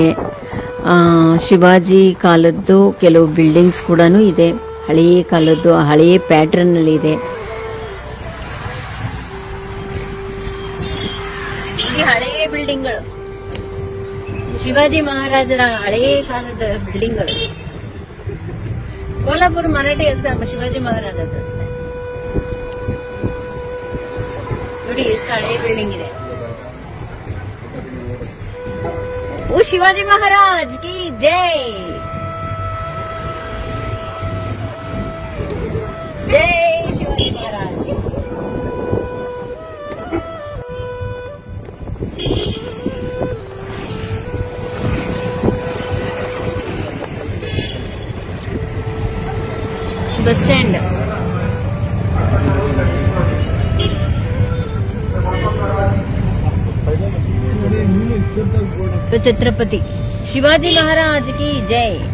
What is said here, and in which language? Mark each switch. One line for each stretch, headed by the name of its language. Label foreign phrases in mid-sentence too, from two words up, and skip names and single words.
Kannada: ಶಿವಾಜಿ ಕಾಲದ್ದು ಕೆಲವು ಬಿಲ್ಡಿಂಗ್ಸ್ ಕೂಡ ಇದೆ, ಹಳೆಯ ಕಾಲದ್ದು, ಹಳೆಯ ಪ್ಯಾಟರ್ನ್ ಅಲ್ಲಿ ಇದೆ. ಹಳೆಯ ಬಿಲ್ಡಿಂಗ್ಗಳು, ಶಿವಾಜಿ ಮಹಾರಾಜರ ಹಳೆಯ ಕಾಲದ ಬಿಲ್ಡಿಂಗ್ಗಳು.
Marathi: कोल्हापुर मराठी असं शिवाजी महाराजाचं असतं.
Kannada: ನೋಡಿ, ಎಷ್ಟು ಹಳೆಯ ಬಿಲ್ಡಿಂಗ್ ಇದೆ.
Marathi: ओ शिवाजी महाराज की जय, जय शिवाजी महाराज.
English: bus stand,
Hindi: तो छत्रपति शिवाजी महाराज की जय.